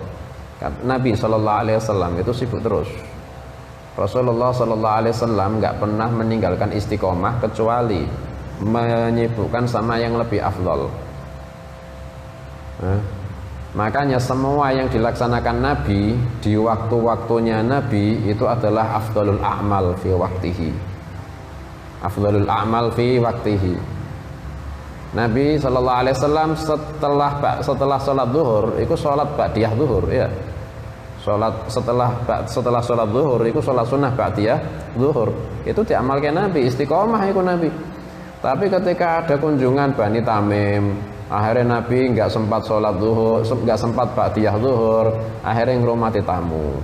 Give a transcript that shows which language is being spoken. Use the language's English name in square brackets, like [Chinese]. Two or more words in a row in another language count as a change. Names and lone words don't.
[Indonesian] Nabi SAW itu sibuk terus. Rasulullah SAW nggak pernah meninggalkan istiqomah kecuali menyibukkan sama yang lebih afdal. Makanya semua yang dilaksanakan Nabi di waktu-waktunya Nabi itu adalah [Arabic] أفضل الأعمال في وقته. أفضل الأعمال في وقته. [Indonesian] Nabi SAW setelah sholat zuhur itu sholat ba'diyah zuhur ya. Setelah sholat zuhur itu sholat sunnah ba'diyah zuhur. Itu diamalkan Nabi, istiqomah itu Nabi. Tapi ketika ada kunjungan Bani Tamim, akhirnya Nabi nggak sempat sholat zuhur, nggak sempat ba'diyah zuhur, akhirnya ngrumati tamu.